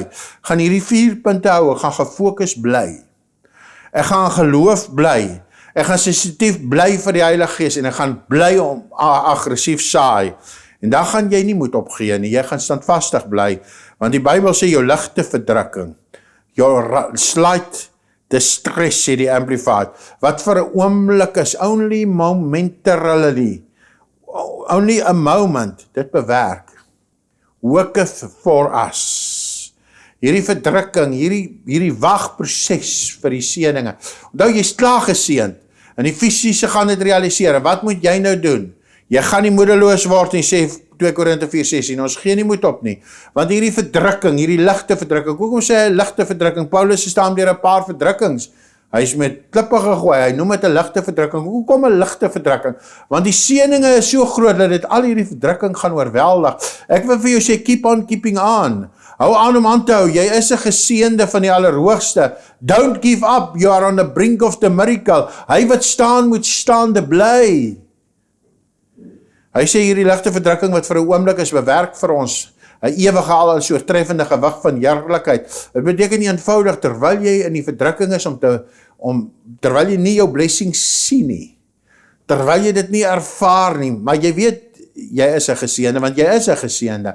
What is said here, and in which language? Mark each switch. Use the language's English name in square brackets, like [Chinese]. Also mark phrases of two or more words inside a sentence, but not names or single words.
[Afrikaans] Gaan hierdie 4 punte hou, ek gaan gefokus bly. Ek gaan geloof bly. Ek gaan sensitief bly vir die Heilige Gees, en ek gaan bly om aggressief saai. En dan gaan jy nie moed opgee nie, jy gaan standvastig bly, want die Bybel sê jou ligte verdrukking, [English] your slight distress, [Afrikaans] sê die Amplified, wat vir 'n oomblik is, [English] only momentarily, only a moment, [Afrikaans] dit bewerk, [English] worketh for us. [Afrikaans] Hierdie verdrukking, hierdie wagproses vir die seëninge. Onthou, jy's klaar geseënd, en die fisiese gaan dit realiseer, en wat moet jy nou doen? Jy gaan nie moedeloos word en sê 2 Korinte 4:16, ons gee nie moed op nie, want hierdie verdrukking, hierdie ligte verdrukking, hoekom sê hy ligte verdrukking? Paulus staan deur 'n paar verdrukkings, hy is met klippe gegooi, hy noem dit 'n ligte verdrukking. Hoekom 'n ligte verdrukking? Want die seëninge is so groot, dat dit al hierdie verdrukking gaan oorweldig. Ek wil vir jou sê, [English] keep on keeping on. [Afrikaans] Hou aan om aan te hou, jy is 'n geseënde van die Allerhoogste. [English] Don't give up, you are on the brink of the miracle. [Afrikaans] Hy wat staan, moet staande bly. Hy sê hierdie ligte verdrukking wat vir 'n oomblik is, bewerk vir ons 'n ewige al so treffende gewig van heerlikheid. Dit beteken nie eenvoudig, terwyl jy in die verdrukking is, terwyl jy nie jou blessing sien nie, terwyl jy dit nie ervaar nie, maar jy weet, jy is 'n geseënde, want jy is 'n geseënde.